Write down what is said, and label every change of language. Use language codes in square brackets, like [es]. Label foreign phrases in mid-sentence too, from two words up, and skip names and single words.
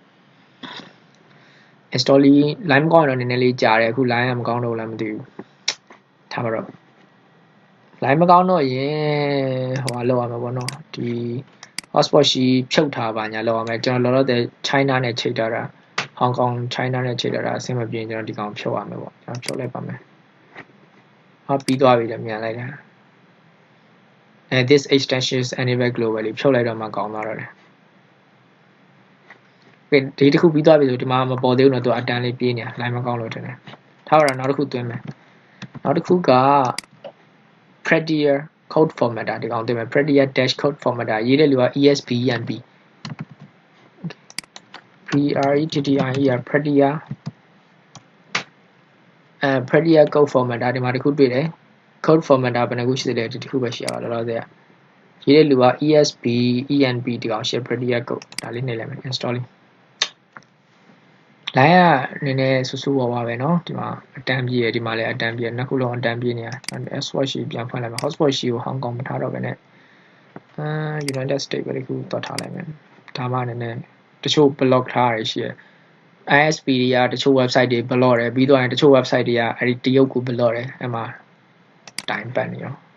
[en] install line [my] မကောင်းတော့နည်းနည်းလေးကြာတယ်အခု line ကမကောင်းတော့လားမသိဘူးထားပါတော့ line မကောင်းတော့ရင်ဟိုလောက်ရမှာပေါ့နော်ဒီ hotspot ရှိဖြုတ်ထားပါညာလောက်ရမယ်ကျွန်တော်လောလောဆယ် China နဲ့ချိန်ထားတာ Hong Kong China နဲ့ချိန်ထားတာအဆင်မပြေကျွန်တော်ဒီကောင်ဖြုတ်ရမယ်ပေါ့ကျွန်တော်ဖြုတ်လိုက်ပါမယ်ဟာပြီးသွားပြီလည်းမြန်လိုက်တာ [en] this extension is enabled globally [my] ဖြုတ်လိုက်တော့မှကောင်းသွားတော့တယ် ဒီတစ်ခုပြီးသွားပြီဆိုဒီမှာမပေါ်သေးဘူးတော့သူအတန်းလေးပြေးနေတာ line မကောင်းလို့ထင်တယ်ထားရနောက်တစ်ခုသွင်းမယ်နောက်တစ်ခုက prettier code formatter ဒီကောင်သွင်းမယ် prettier dash code formatter ရေးတဲ့လူက ESBENB PRETTIER prettier prettier [en] code formatter [my] ဒီမှာတစ်ခုတွေ့တယ် code formatter ဘယ်နှခုရှိသေးလဲဒီတစ်ခုပဲရှိရပါတော့ရေးတဲ့လူက ESBENB ဒီကောင်ရှိ prettier code ဒါလေးနှိပ်လိုက်မယ် installing လိုင်းကနည်းနည်းဆူဆူဝါဝါပဲเนาะဒီမှာအတန်းပြည့်ရဒီမှာလည်းအတန်းပြည့်နှစ်ခုလုံးအတန်းပြည့်နေရ hotspot ရှိပြန်ဖွင့်လိုက်မယ် hotspot ရှိကို Hong Kong မထားတော့ဘဲနဲ့United States ပဲဒီခုသွားထားလိုက်မယ်ဒါမှနည်းနည်းတချို့ block ထားရရှိရ ISP တွေကတချို့ website တွေ block တယ်ပြီးတော့တချို့ website တွေကအဲ့ဒီတရုတ်ကို block တယ်အဲ့မှာတိုင်ပတ်နေရော